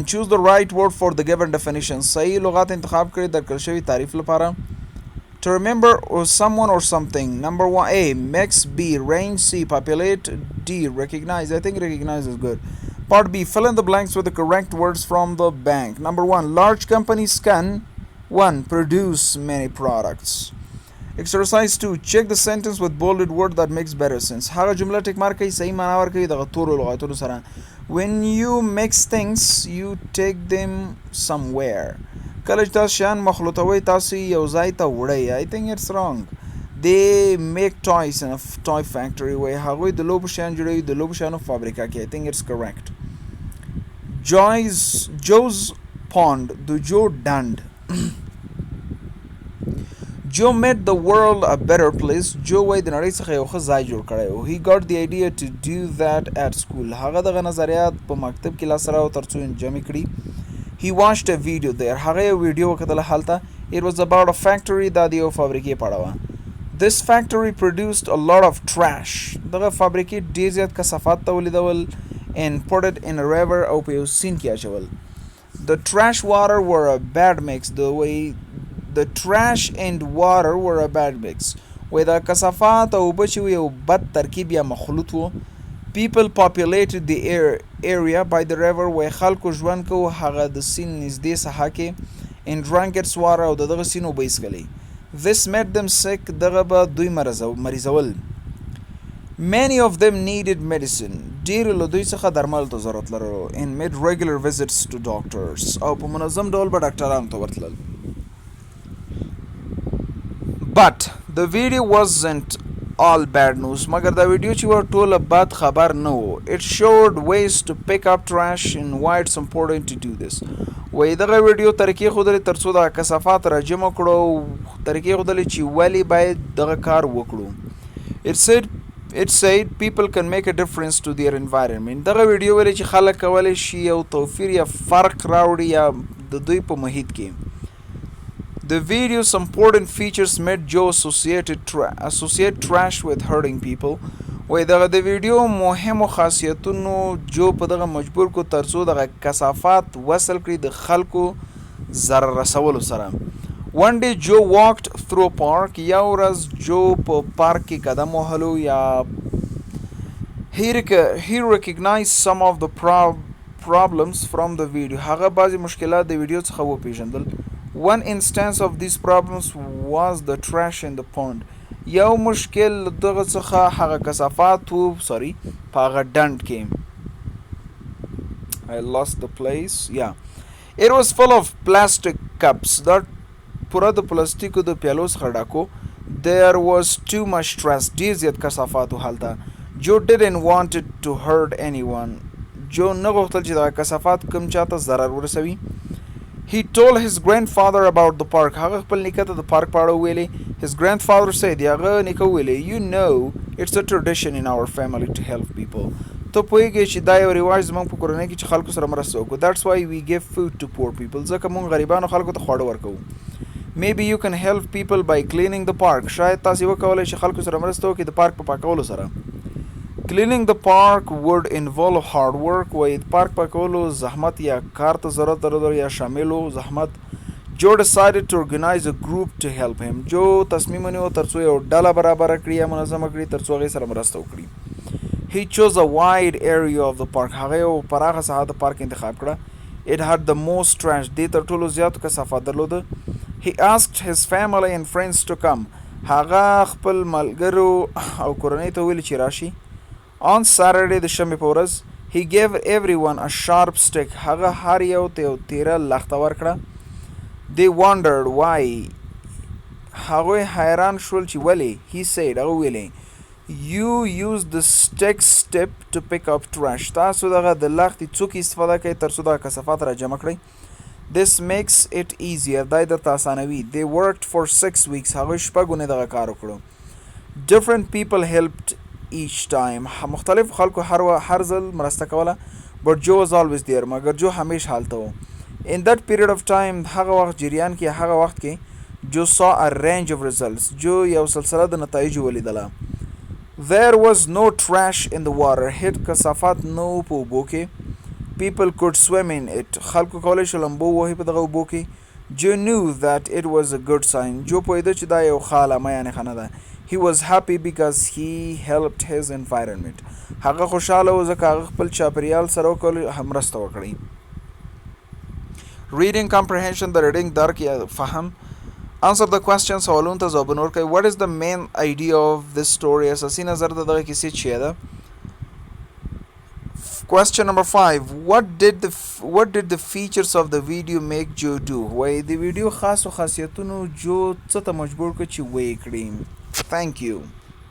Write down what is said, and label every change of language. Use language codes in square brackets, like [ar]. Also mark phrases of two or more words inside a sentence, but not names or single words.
[en] Choose the right word for the given definition. [ps] صحیح لغات انتخاب کړئ درکړل شوي تعریف لپاره. [en] To remember someone or something. Number 1 A. Mix. B. Range. C. Populate. D. Recognize. I think recognize is good. Part B. Fill in the blanks with the correct words from the bank. Number 1. Large companies can 1. Produce many products. Exercise 2. Check the sentence with bolded word that makes better sense. [ps] هغه جمله ټیک مارک کړئ صحیح معنا ورکوي دغه تورو لغاتونو سره. [en] When you mix things, you take them somewhere. [ps] کله چې تاسو شیان مخلوطوئ تاسو یو ځای ته وړئ. [en] I think it's wrong. They make toys in a toy factory. [ps] وای هغوی د لوبو شیان جوړوي د لوبو شیانو فابریکه کې. [en] I think it's correct. Joe's pond. [ps] د جو ډنډ. [en] Joe made the world a better place. [ps] Joe وای د نړۍ څخه یو ښه ځای جوړ کړی و. [en] He got the idea to do that at school. [ps] هغه دغه نظریات په مکتب کې لاسته راوړل تر څو جمع کړي. [en] He watched a video there. [ps] هغه یو ویډیو وکتله هلته. It was about a factory دا د یو فابریکې په اړه وه. [en] This factory produced a lot of trash. [ps] دغه فابریکې ډېر زیات کثافات تولیدول [en] and put it in a river [ps] او په یو سیند کې اچول. [en] The trash water were a bad mix. The trash and water were a bad mix. [ps] وای دا کثافات او اوبه چې یو بد ترکیب یا مخلوط و. [en] People populated the area by the river. [ps] وای خلکو ژوند کوو هغه د سیند نږدې ساحه کې [en] and drank its water [ps] او دغه سیند اوبه یې څښلې. [en] This made them sick. [ps] دغه به دوی مریضول. [en] Many of them needed medicine. [ps] ډېرو له دوی څخه درملو ته ضرورت لرلو [en] and made regular visits to doctors. [ps] او په منظم ډول به ډاکټرانو ته ورتلل. [en] But the video wasn't all bad news. [ps] مگر دا ویډیو چې ور ټوله بد خبر نه و. [en] It showed ways to pick up trash and why it's important to do this. [ps] وای دغه ویډیو طریقې ښودلې تر څو د کثافات را جمع کړو. طریقې ښودلې چې ولې باید دغه کار وکړو. [en] It said people can make a difference to their environment. [ps] دغه ویډیو ویلې چې خلک کولی شي یو توفیر یا فرق راوړي یا د دوی په محیط کې. [en] The video's important features made Joe associate trash with hurting people. [ps] وای دغه د ویډیو مهمو خاصیتونو جو په دغه مجبور کو تر څو دغه کثافات وصل کړي د خلکو ضرر رسولو سره. [en] One day Joe walked through a park. [ps] یا ورځ جو په پارک کې قدم وهلو یا [en] he recognized some of the problems from the video. [ps] هغه بعضی مشکلات د ویډیو څخه وپېژندل. [en] One instance of these problems was the trash in the pond. [ps] یو مشکل دغه څخه هغه کثافات په هغه ډنډ کې. [en] I lost the place. Yeah. It was full of plastic cups. [ps] دا پوره د پلاستیکو د پیالو څخه ډکو. [en] There was too much trash. [ps] ډېر زیات کثافات و هلته. [en] Joe didn't want it to hurt anyone. [ps] جو نه غوښتل چې دغه کثافات کوم چاته ضرر ورسوي. [en] He told his grandfather about the park. [ps] هغه خپل نیکه ته د پارک په اړه ویلې. [en] His grandfather said, [ps] هغه نیکه ویلې, [en] you know it's a tradition in our family to help people. [ps] ته پوهیږې چې دا یو رواج زموږ په کورنۍ کې چې خلکو سره مرسته وکړو. [en] That's why we give food to poor people. [ps] ځکه موږ غریبانو خلکو ته خواړه ورکوو. [en] Maybe you can help people by cleaning the park. [ps] شاید تاسې وکولی چې خلکو سره مرسته وکړئ د پارک په پاکولو سره. [en] Cleaning the park would involve hard work. [ps] وای پارک پاکولو زحمت یا کار ته ضرورت درلود یا شاملو زحمت. [en] Joe decided to organize a group to help him. [ps] جو تصمیم ونیو ترڅو یو ډله برابر کړي یا منظمه کړي ترڅو هغې سره مرسته وکړي. [en] He chose a wide area of the park. [ps] هغه یو پراخه ساحه د پارک انتخاب کړه. [en] It had the most trash. [ps] دې تر ټولو زیاتو کثافات درلوده. [en] He asked his family and friends to come. [ps] هغه خپل ملګرو او کورنۍ ته ویل چې راشي. [en] On Saturday [ps] د شنبې په ورځ [en] he gave everyone a sharp stick. [ps] هغه هر یو ته یو تیره لخته ورکړه. [en] They wondered why. [ps] هغوی حیران شول چې ولې. [en] He said [ps] هغه ویلې [en] You use the stick tip to pick up trash. [ps] تاسو دغه د لختې څوکې استفاده کوئ ترڅو دغه کثافات را جمع کړئ. [en] This makes it easier. [ps] دا یې درته اسانوي. [en] They worked for 6 weeks. [ps] هغوی شپږ اونۍ دغه کار وکړو. [en] Different people helped each time. [ps] مختلف خلکو هر ځل مرسته کوله. [en] But Joe was always there. [ps] مګر جو همیش هلته و. [en] In that period of time [ps] هغه وخت جریان کې هغه وخت کې [en] Joe saw a range of results. [ps] جو یو سلسله د نتایجو ولیدله. [en] There was no trash in the water. [ps] هیڅ کثافات نه و په اوبو کې. [en] People could swim in it. [ps] خلکو کولی شول لامبو ووهي په دغه اوبو کې. [en] Joe knew that it was a good sign. [ps] جو پوهېده چې دا یو ښه علامه یعنې ښه نه ده. [en] He was happy because he helped his environment. [ps] هغه خوشحاله و ځکه هغه خپل چاپېریال سره مرسته وکړي. [en] Reading comprehension [ps] د reading درک یا فهم. [en] Answer the question. [ps] سوالونو ته ځوابونه ورکړئ. [en] What is the main idea of this story? [ps] اساسي نظر د دغه کیسې څه ده؟ [en] Question number 5. What did the features of the video make Joe do? [ps] وای د ویډیو خاصو خاصیتونو جو څه ته مجبور کړ چې ویې کړي. [en] Thank you.